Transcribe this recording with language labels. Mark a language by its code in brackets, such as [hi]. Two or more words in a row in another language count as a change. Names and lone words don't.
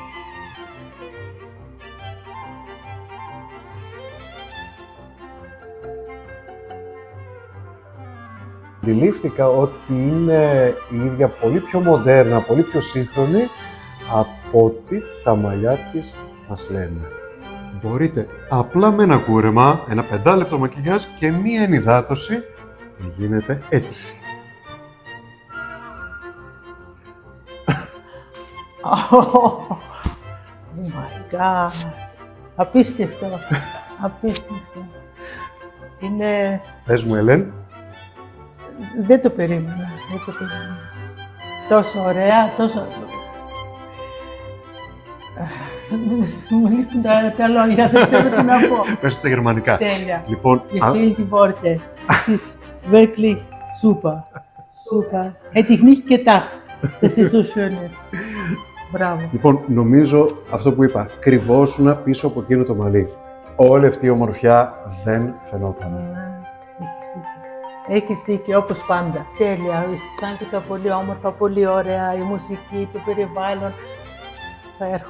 [el] Αντιλήφθηκα ότι είναι η ίδια πολύ πιο μοντέρνα, πολύ πιο σύγχρονη από ό,τι τα μαλλιά της μας λένε. Μπορείτε απλά με ένα κούρεμα, ένα 5 λεπτό μακιγιάζ και μία ενυδάτωση να γίνεται έτσι. [en] Oh my God! [el] Απίστευτο! Απίστευτο! Είναι... Πες μου, Ελένη. Δεν το περίμενα, δεν το περίμενα. Τόσο ωραία, τόσο... Μου λείπουν τα λόγια, δεν ξέρω τι να πω. Πες στα γερμανικά. Τέλεια. Λοιπόν, [de] Gefällt die Worte. Es ist wirklich super. Super. Hätte ich nicht gedacht, dass es so schön ist. [el] Μπράβο. Λοιπόν, νομίζω αυτό που είπα, κρυβόσουνα πίσω από εκείνο το μαλλί. Όλη αυτή η ομορφιά δεν φαινόταν. Έχεις δίκιο. Έχεις δίκιο, όπως πάντα. Τέλεια. Αισθάνθηκα πολύ όμορφα, πολύ ωραία. Η μουσική, το περιβάλλον.